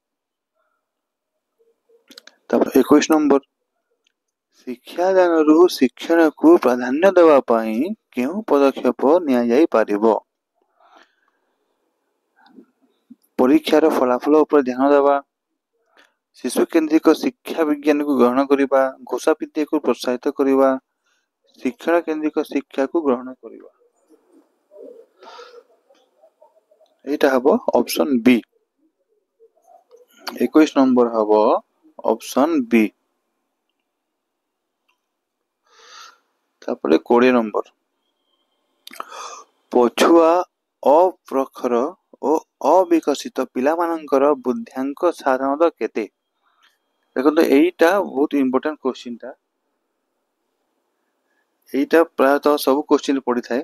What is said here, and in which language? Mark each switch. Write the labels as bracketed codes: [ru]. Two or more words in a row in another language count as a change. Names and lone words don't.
[or] ତାପରେ 21 ନମ୍ବର, ଶିକ୍ଷାଦାନରୁ ଶିକ୍ଷଣକୁ ପ୍ରାଧାନ୍ୟ ଦେବା ପାଇଁ କେଉଁ ପଦକ୍ଷେପ ନିଆଯାଇପାରିବ? ପରୀକ୍ଷାର ଫଳାଫଳ ଉପରେ ଧ୍ୟାନ ଦେବା, ଶିଶୁ କେନ୍ଦ୍ରିକ ଶିକ୍ଷା ବିଜ୍ଞାନକୁ ଗ୍ରହଣ କରିବା, ଘୋଷା ବିଦ୍ୟାକୁ ପ୍ରୋତ୍ସାହିତ କରିବା, ଶିକ୍ଷଣ କେନ୍ଦ୍ରିକ ଶିକ୍ଷାକୁ ଗ୍ରହଣ କରିବା। ଏଇଟା ହବ [en] option B. [or] 21 ନମ୍ବର ହବ [en] option B. [or] ତାପରେ 20 ନମ୍ବର, ପଛୁଆ ଅପ୍ରଖର ଓ ଅବିକଶିତ ପିଲାମାନଙ୍କର ବୁଦ୍ଧ୍ୟାଙ୍କ ସାଧାରଣତଃ କେତେ? ଦେଖନ୍ତୁ ଏଇଟା ବହୁତ [en] important question [or] ଟା, এইটা ପ୍ରାୟତଃ ସବୁ କ୍ୱେଶ୍ଚିନ୍ ପଡିଥାଏ।